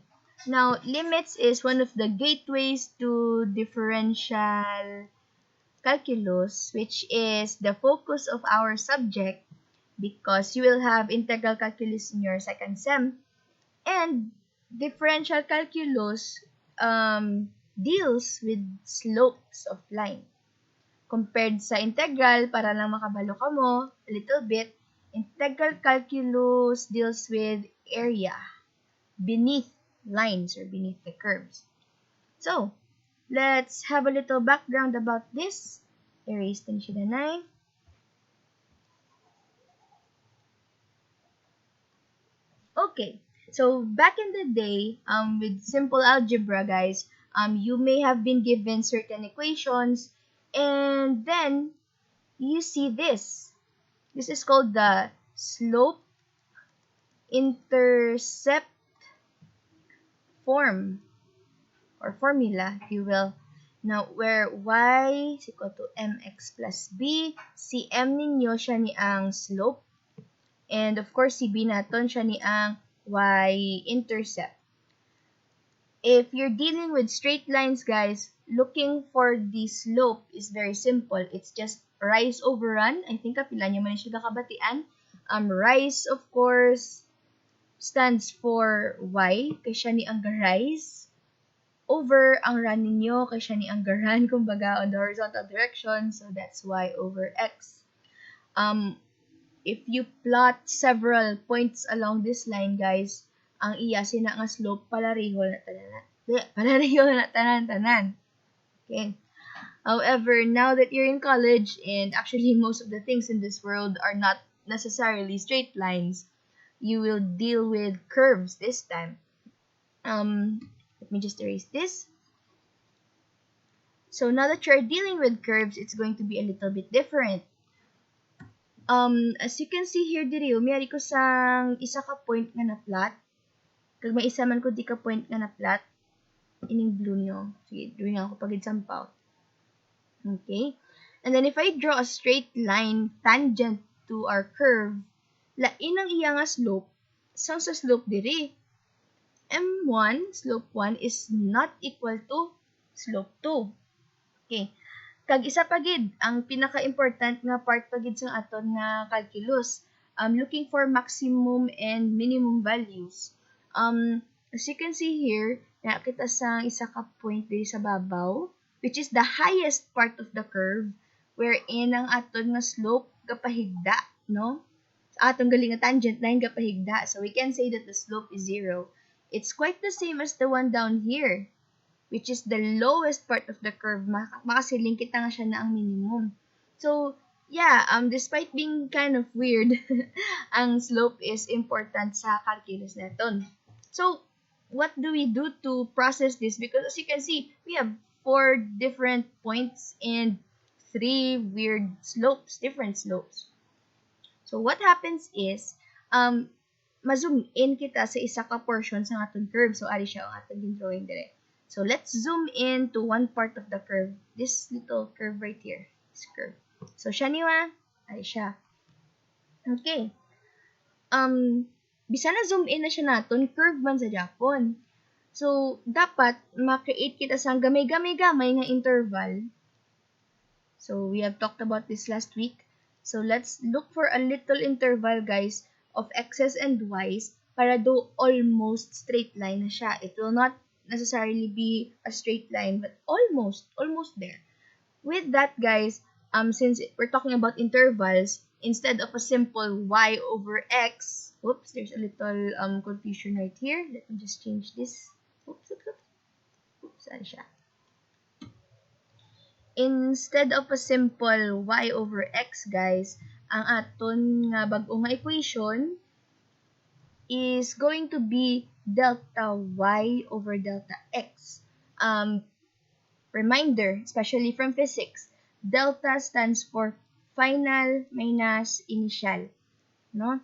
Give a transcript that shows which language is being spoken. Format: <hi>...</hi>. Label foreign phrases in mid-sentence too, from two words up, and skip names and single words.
<en>Now, limits is one of the gateways to differential calculus, which is the focus of our subject because you will have integral calculus in your second sem. And differential calculus deals with slopes of line. Compared sa integral,</en> <hil>para lang makabalo ka mo</hil> <en>a little bit, integral calculus deals with area beneath lines or beneath the curves. So, let's have a little background about this.</en> <hil>Erase din siya na 9.</hil> <en>Okay, so back in the day, with simple algebra, guys, you may have been given certain equations, and then you see this. This is called the slope intercept form or formula, if you will. Now, where y is equal to mx plus b,</en> <hil>si m ninyo siya ni ang</hil> <en>slope, and of course,</en> <hil>si b naton siya ni ang y-intercept.</hil> <en>If you're dealing with straight lines, guys, looking for the slope is very simple. It's just rise over run. I think</en> <hil>kapila niyo man siya kakabatian.</hil> <en>Rise, of course, stands for y,</en> <hil>kay siya ni ang rise. Over ang run ninyo, kay siya ni ang run, kumbaga,</hil> <en>on the horizontal direction. So, that's y over x. If you plot several points along this line, guys,</en> <hil>ang iya sina nga slope palariho na tanan. Palariho na tanan.</hil> <en>Okay. However, now that you're in college, and actually most of the things in this world are not necessarily straight lines, you will deal with curves this time. Let me just erase this. So now that you're dealing with curves, it's going to be a little bit different. As you can see here</en> <hil>diri, umiyari ko sang isa ka point nga na plot. Kag may isa man ko di ka point nga na plot. Ining blue nyo. Sige, drawing ako pag example.</hil> <en>Okay. And then if I draw a straight line tangent to our curve,</en> <hil>lain ang iya nga slope. So sa slope diri,</hil> <en>m1, slope 1 is not equal to slope 2.</en> <hil>Okay. Kag isa pagid ang pinaka-important nga part pagid sa aton nga calculus,</hil> <en>looking for maximum and minimum values. As you can see here,</en> <hil>nakita sa isa ka point diri sa babaw,</hil> <en>which is the highest part of the curve, wherein</en> <hil>ang aton nga slope gapahigda, no? Sa aton galing nga tangent line gapahigda.</hil> <en>So we can say that the slope is 0. It's quite the same as the one down here, which is the lowest part of the curve.</en> <hil>Makasiling kita nga siya na ang minimum.</hil> <en>So, yeah, despite being kind of weird, ang slope is important</en> <hil>sa calculus naton.</hil> <en>So, what do we do to process this? Because as you can see, we have 4 different points and 3 weird slopes, different slopes. So, what happens is,</en> <hil>ma-zoom in kita sa isa ka portion sa aton curve. So, ari siya ang aton drawing dire.</hil> <en>So, let's zoom in to one part of the curve. This little curve right here. This curve. So,</en> <hil>siya niwa. Ay siya. Okay. Bisa na zoom in na siya naton. Curve man sa Japon. So, dapat ma-create kita sa gamay-gamay-gamay nga interval.</hil> <en>So, we have talked about this last week. So, let's look for a little interval, guys, of x's and y's</en> <hil>para do</hil> <en>almost straight line</en> <hil>na siya.</hil> <en>It will not necessarily be a straight line, but almost there. With that, guys, since we're talking about intervals, instead of a simple y over x, oops, there's a little confusion right here. Let me just change this. Oops,</en> <hil>saan siya?</hil> <en>Instead of a simple y over x, guys,</en> <hil>ang aton nga bag-o nga</hil> <en>equation is going to be delta y over delta x. Reminder, especially from physics, delta stands for final minus initial. No?</en>